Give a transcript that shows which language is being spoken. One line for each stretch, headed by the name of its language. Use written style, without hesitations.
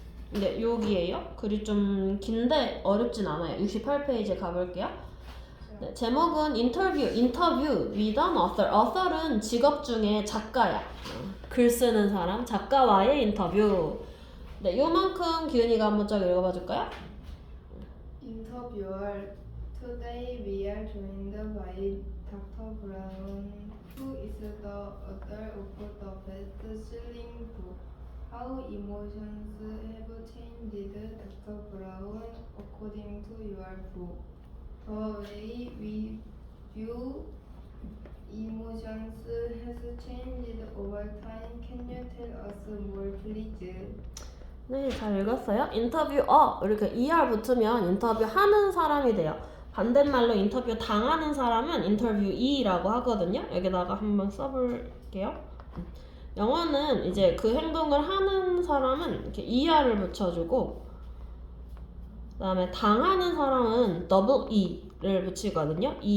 Korean: 네, 여기에요. 글이 좀 긴데 어렵진 않아요. 68페이지에 가볼게요. 네, 제목은 인터뷰
English: with an author.
Korean: author은 직업 중에 작가야. 글 쓰는 사람, 작가와의 인터뷰. 네, 요만큼 기은이가 한번 쫙 읽어봐 줄까요?
English: Interviewer. Today we are joined by Dr. Brown, who is the author of the best-selling book, How Emotions Have Changed. Dr. Brown, according to your book, the way we view emotions has changed over time. Can you tell us more, please?
Korean: 네, 잘 읽었어요. 인터뷰 이렇게 ER 붙으면 인터뷰하는 사람이 돼요. 반대말로 인터뷰 당하는 사람은 인터뷰이라고 하거든요. 여기다가 한번 써볼게요. 영어는 이제 그 행동을 하는 사람은 이렇게 ER을 붙여주고, 그 다음에 당하는 사람은 double E를 붙이거든요.